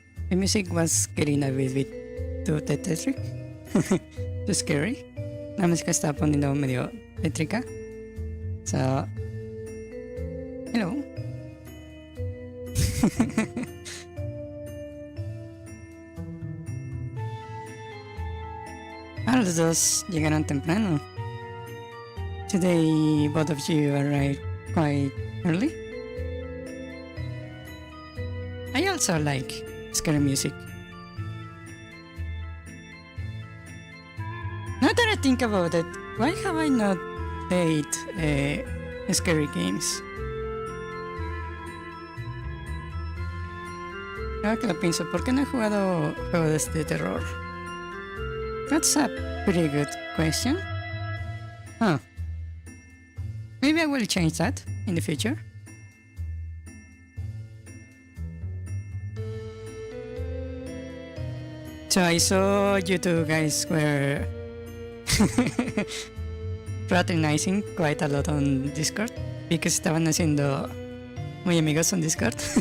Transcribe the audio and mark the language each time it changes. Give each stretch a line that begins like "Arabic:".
English: The music was getting a bit too tétrico. Too scary.
Spanish: La música estaba poniendo medio tétrica.
English: So, hello.
Spanish: Los dos llegaron temprano.
English: Today, both of you arrived quite early. I also like scary music. Now that I think about it, why have I not played scary games?
Spanish: Ahora que lo pienso, ¿por qué no he jugado juegos de terror?
English: That's a pretty good question. Huh. Maybe I will change that in the future. So I saw you two guys were fraternizing quite a lot on Discord because
Spanish: estaban haciendo muy amigos
English: on Discord.